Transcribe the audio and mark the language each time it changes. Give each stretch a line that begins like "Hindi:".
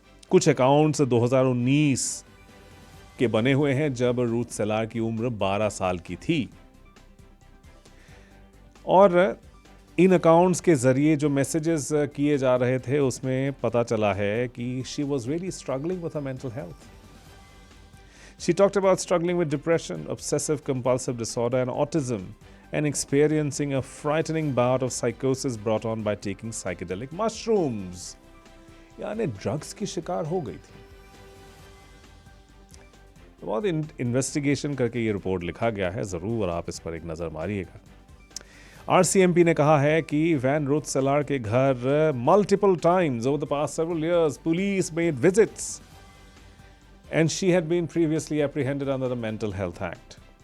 Hindi: कुछ अकाउंट्स 2019 के बने हुए हैं जब रूथ सेलार की उम्र 12 साल की थी, और इन अकाउंट्स के जरिए जो मैसेजेस किए जा रहे थे उसमें पता चला है कि
English: She was really struggling with her mental health. She talked about struggling with depression, obsessive compulsive disorder, and autism, and experiencing a frightening bout of psychosis brought on by taking psychedelic mushrooms.
Hindi: यानी drugs की शिकार हो गई थी। बहुत investigation करके ये report लिखा गया है, ज़रूर आप इस पर एक नज़र मारिएगा। RCMP ने कहा है कि वैन रूथ सेलार के घर
English: Multiple times over the past several years police made visits and she had been previously apprehended under the Mental Health Act.